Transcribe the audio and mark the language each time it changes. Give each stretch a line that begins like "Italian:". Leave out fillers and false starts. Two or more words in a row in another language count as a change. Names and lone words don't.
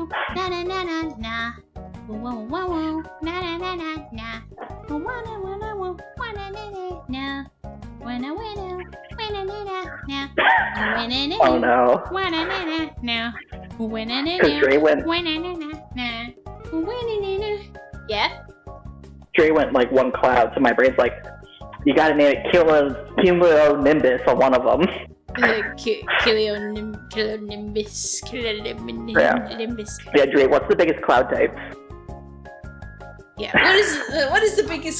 English: Na na na na na. Wah wah wah. Na na na na na. Wah wah wah wah wah. Wah na na na na. Wah na wah na. Wah na na na na. Wah na na. Oh no. Wah na na na na. Wah na na Because na. Dre went. Wah na na na na. Wah na na na. Yeah. Dre went like one cloud, so my brain's like, you gotta name it Cumulonimbus on one of them. Cumulonimbus. Yeah, Dre, what's the biggest cloud type? Yeah. What is the biggest?